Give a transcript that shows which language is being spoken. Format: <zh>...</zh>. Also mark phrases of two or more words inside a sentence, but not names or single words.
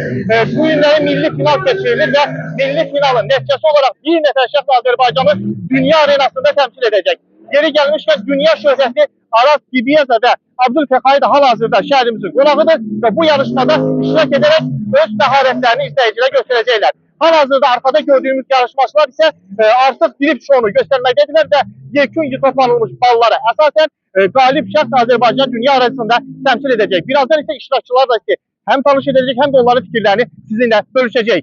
<az>Bu günləri milli final keçirilir və milli finalın nəticəsi olaraq bir nəfər şəxs Azərbaycanı dünya arenasında təmsil edəcək. Yeri gəlmişkən dünya şöhrətli Aras Gibiyeza və Abdülfəxay da hal-hazırda şəhrimizin qonağıdır və bu yarışmada iştirak edərək öz məharətlərini izləyicilərə göstərəcəklər.</az> <tr>Hal-hazırda arkada gördüğümüz yarışmacılar ise artık drift şovunu göstermektedirler ve yekün toplanılmış balları esasen galip şəxs Azərbaycan dünya arasında temsil edecek. Birazdan ise iştirakçılarla hem tanış edecek hem de onların fikirlerini sizinle bölüşecek.</tr>